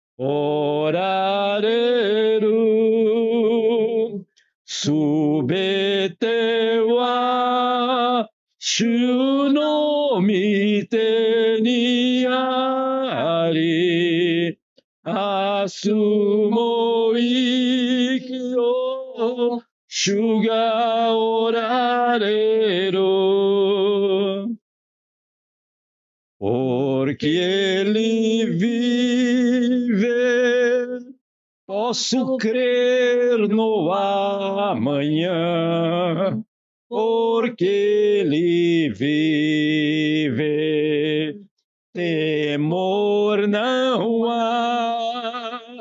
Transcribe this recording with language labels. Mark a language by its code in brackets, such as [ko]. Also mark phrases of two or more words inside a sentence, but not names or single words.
[ja] おられる 全ては 主の 御手に あり 明日も 生きを 主が おられる. [pt] Porque ele vive, posso crer no amanhã. Porque ele vive, temor não há.